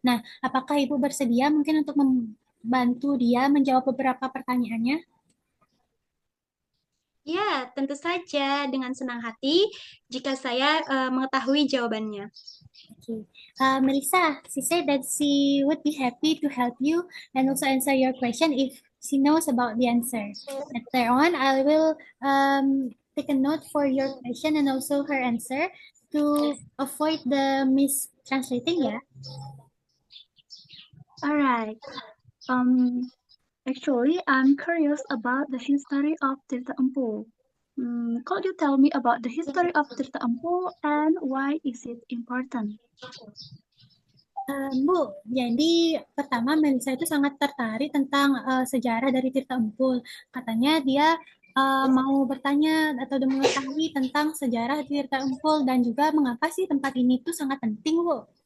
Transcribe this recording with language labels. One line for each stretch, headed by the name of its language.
Indonesian: Nah, apakah Ibu bersedia mungkin untuk membantu dia menjawab beberapa pertanyaannya? Ya, tentu saja dengan senang hati jika saya mengetahui jawabannya.
English: Okay. Melissa, she said that she would be happy to help you and also answer your question if she knows about the answer. Later on, I will take a note for your question and also her answer to avoid the mistranslating, ya. Alright. Actually, I'm curious about the history of Tirta Empul. Could you tell me about the history of Tirta Empul and why is it important?
Indonesian: Bu, jadi pertama Melissa itu sangat tertarik tentang sejarah dari Tirta Empul. Katanya dia mau bertanya atau mengetahui tentang sejarah Tirta Empul dan juga mengapa sih tempat ini tuh sangat penting, Bu.